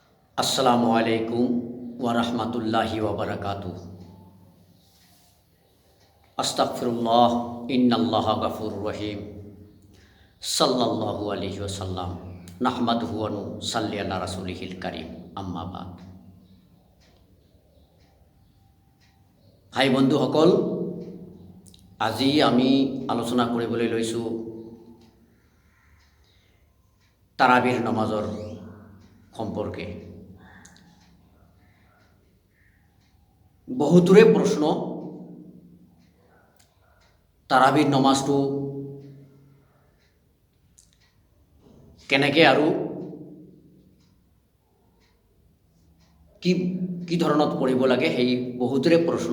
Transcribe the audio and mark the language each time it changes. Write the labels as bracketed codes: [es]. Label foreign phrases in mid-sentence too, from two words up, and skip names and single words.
[ar] السلام عليكم ورحمة الله وبركاته. أستغفر الله إن الله غفور رحيم. صلى الله عليه وسلم. نحمده ونصلي على رسوله الكريم. أما بعد. [as] ভাই বন্ধুসকল, আজি আমি আলোচনা কৰিবলৈ লৈছোঁ তাৰাবিৰ নমাজৰ সম্পৰ্কে। বহুতৰে প্ৰশ্ন, তাৰাবিৰ নমাজটো কেনেকৈ আৰু কি ধৰণত পঢ়িব লাগে, সেই বহুতৰে প্ৰশ্ন।